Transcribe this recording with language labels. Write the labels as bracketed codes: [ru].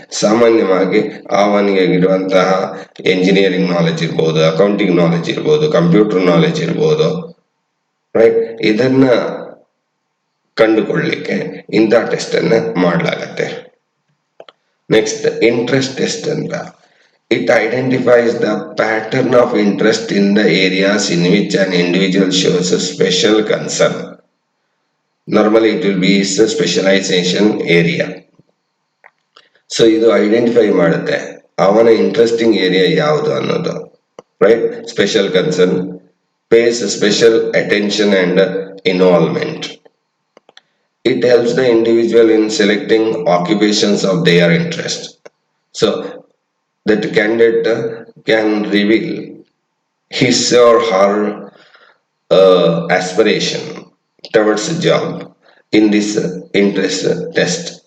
[kn] ಸಾಮಾನ್ಯವಾಗಿ ಅವನಿಗೆ ಇರುವಂತಹ ಎಂಜಿನಿಯರಿಂಗ್ ನಾಲೆಜ್ ಇರ್ಬೋದು, ಅಕೌಂಟಿಂಗ್ ನಾಲೆಜ್ ಇರ್ಬೋದು, ಕಂಪ್ಯೂಟರ್ ನಾಲೆಜ್ ಇರ್ಬೋದು, ರೈಟ್, ಇದನ್ನ ಕಂಡುಕೊಳ್ಳಲಿಕ್ಕೆ ಇಂಥ ಟೆಸ್ಟ್ ಅನ್ನ ಮಾಡಲಾಗತ್ತೆ. [en] Next, interest test ಅಂತ. It identifies the pattern of interest in the areas in which an individual shows a special concern. Normally it will be a specialization area. [kn] So ಇದು identify ಮಾಡುತ್ತೆ ಅವನ interesting area ಯಾವುದು ಅನ್ನೋದು, right? [en] Special concern, pays special attention and involvement. It helps the individual in selecting occupations of their interest. So that candidate can reveal his or her aspiration towards a job in this interest test.